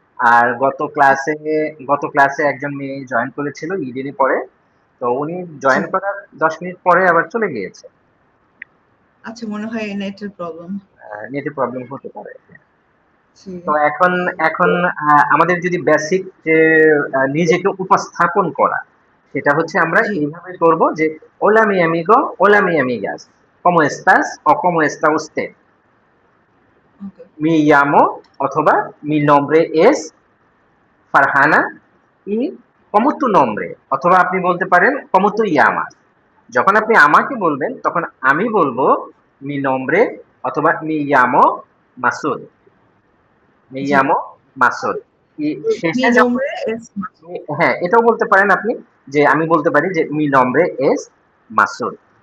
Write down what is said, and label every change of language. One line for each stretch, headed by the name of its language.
Bangla: আর গত ক্লাসে একজন মেয়ে জয়েন করেছিল ইডেনই পরে, তো উনি জি। জয়েন করার 10 মিনিট পরে আবার চলে গিয়েছে। আচ্ছা মনে হয় নেটের প্রবলেম। নেটে প্রবলেম হতে পারে। জি। তো এখন এখন আমাদের যদি বেসিক যে নিজেকে উপস্থাপন করা সেটা হচ্ছে আমরা জি। এইভাবে করব যে
Spanish: hola mi amigo, hola mi amigas, ¿cómo estás o cómo está usted?
Bangla: ওকে।
Spanish: Mi llamo
Bangla: অথবা
Spanish: mi nombre es Farhana y ¿cómo tu nombre?
Bangla: অথবা আপনি বলতে পারেন
Spanish: ¿cómo tú llamas?
Bangla: যখন আপনি আমাকে বলবেন তখন আমি বলবো
Spanish: mi nombre
Bangla: অথবা
Spanish: mi llamo Masud, mi
Bangla: জি।
Spanish: llamo Masud। Mi
Bangla: শেষে যখন
Spanish: nombre es
Bangla: হ্যাঁ, এটাও বলতে পারেন আপনি যে আমি বলতে পারি যে মি
Spanish: nombre es
Bangla: মাসুদ।